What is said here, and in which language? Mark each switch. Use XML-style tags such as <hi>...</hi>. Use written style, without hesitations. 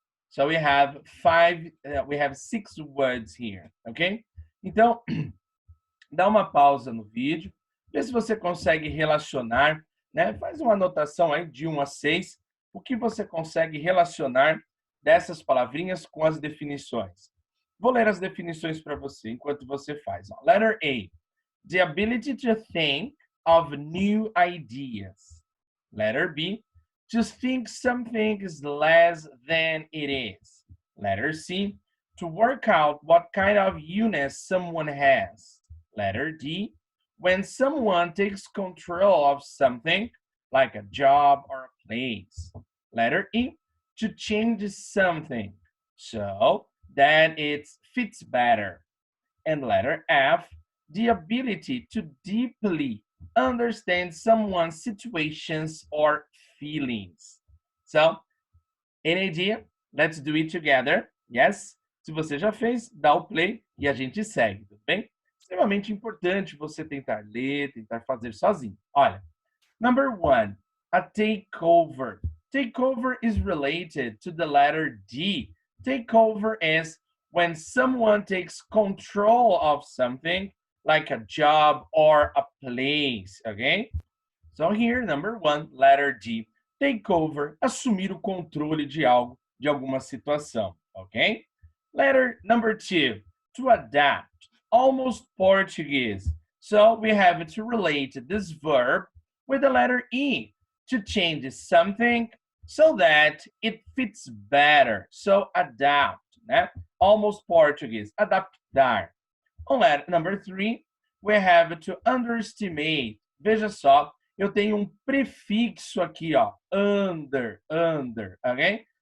<en>So we have six words here, ok?</en> <pt>Então, dá uma pausa no vídeo, vê se você consegue relacionar, né? Faz uma anotação aí de 1 a 6, o que você consegue relacionar dessas palavrinhas com as definições. Vou ler as definições para você enquanto você faz. Ó.</pt> <en>Letter A, the ability to think of new ideas. Letter B, to think something is less than it is. Letter C, to work out what kind of illness someone has. Letter D, when someone takes control of something, like a job or a place. Letter E, to change something so that it fits better. And letter F, the ability to deeply understand someone's situations or feelings. So, any idea? Let's do it together. Yes?</en> <pt>Se você já fez, dá o play e a gente segue, tudo bem? Extremamente importante você tentar ler, tentar fazer sozinho.</pt> <en>Olha, number 1, a takeover. Takeover is related to the letter D. Takeover is when someone takes control of something, like a job or a place, okay? So here, number 1, letter D.</en> <pt>Takeover, assumir o controle de algo, de alguma situação, okay?</pt> <en>Letter number 2, to adapt, almost Portuguese. So we have to relate this verb with the letter E, to change something so that it fits better. So adapt, né? Almost Portuguese, adaptar. On letter number 3, we have to underestimate.</en> <pt>Veja só, eu tenho um prefixo aqui, ó, under, okay?</pt>